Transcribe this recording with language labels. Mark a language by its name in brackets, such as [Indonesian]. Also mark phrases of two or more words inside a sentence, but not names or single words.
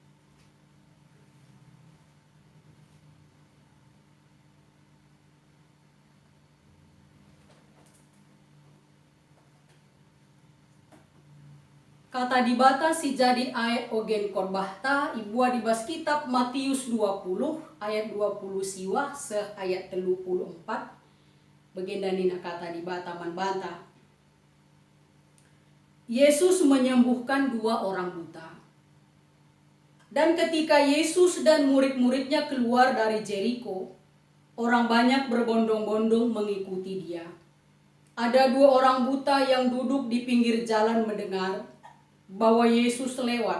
[Batak Karo] Kata di bata si jadi ayat ogen korbahta ibua di bas kitab Matius 20 ayat 20 siwah se ayat 34 begendanina kata di bata man banta. [Indonesian] Yesus menyembuhkan 2 orang buta. Dan ketika Yesus dan murid-muridnya keluar dari Jeriko, orang banyak berbondong-bondong mengikuti dia. Ada 2 orang buta yang duduk di pinggir jalan mendengar bahwa Yesus lewat.